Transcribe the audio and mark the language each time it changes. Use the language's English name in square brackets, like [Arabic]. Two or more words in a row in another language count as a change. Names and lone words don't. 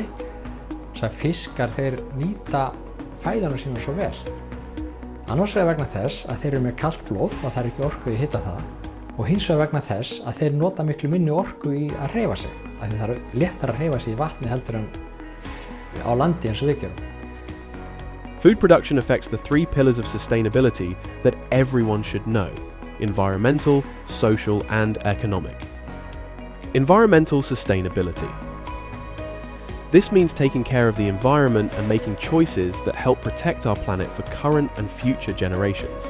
[Icelandic] Þess að fiskar þeir nýta fæðuna sína svo vel. Annars vegar vegna þess að þeir eru með kalt blóð og það er ekki orku í að hita það, og hins vegar vegna þess að þeir nota miklu minni orku í að hreyfa sig, af því það er léttara að hreyfa sig í vatni heldur en á landi eins og við gerum. [English] Food production affects the 3 pillars of sustainability that everyone should know: environmental, social, and economic. Environmental sustainability. This means taking care of the environment and making choices that help protect our planet for current and future generations.